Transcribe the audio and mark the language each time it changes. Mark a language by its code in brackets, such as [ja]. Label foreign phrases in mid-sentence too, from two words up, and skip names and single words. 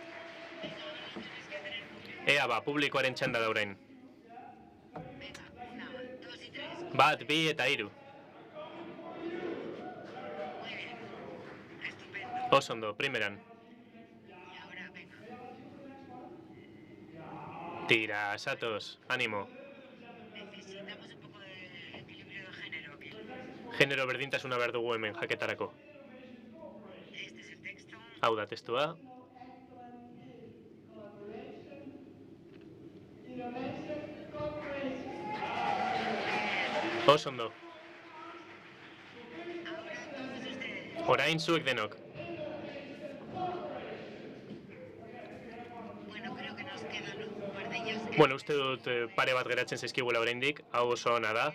[eu] Ea ba, publikoaren txanda da orain. 1, 2 eta 3. Oso ondo, primeran. Tira, satos, [es] ánimo. Necesitamos un poco de equilibrio de género. [eu] Genero berdintasuna behar dugu hemen jaketarako. [es] Este es el texto. [eu] Hau da testua. Oso ondo. Orain zuek denok. Bueno, uste dut pare bat geratzen zaizkigula oraindik, hau oso ona da.